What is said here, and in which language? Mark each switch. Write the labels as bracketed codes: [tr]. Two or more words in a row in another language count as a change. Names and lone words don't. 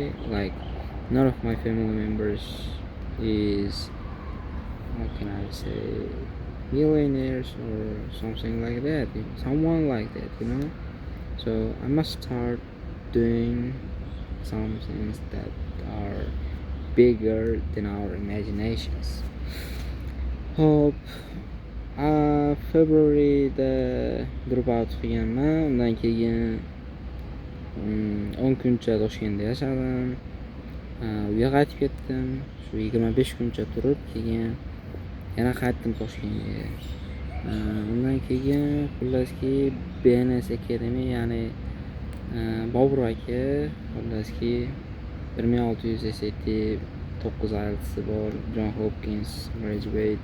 [en] Like, none of my family members is, how can I say, millionaires or something like that, someone like that, So I must start doing some things that are bigger than our imaginations. [uz] Hope Februaryda [en] drop out [uz] qilganman. Undan keyin 10 kuncha Toshkentda yashadim. Uyga qaytib ketdim. Shu 25 kuncha turib, keyin yana qaytdim Toshkentga. Undan keyin xullaski BNS Academy, ya'ni Bobur aka, xullaski 1600 SAT, 9 IELTS bor, John Hopkins graduate.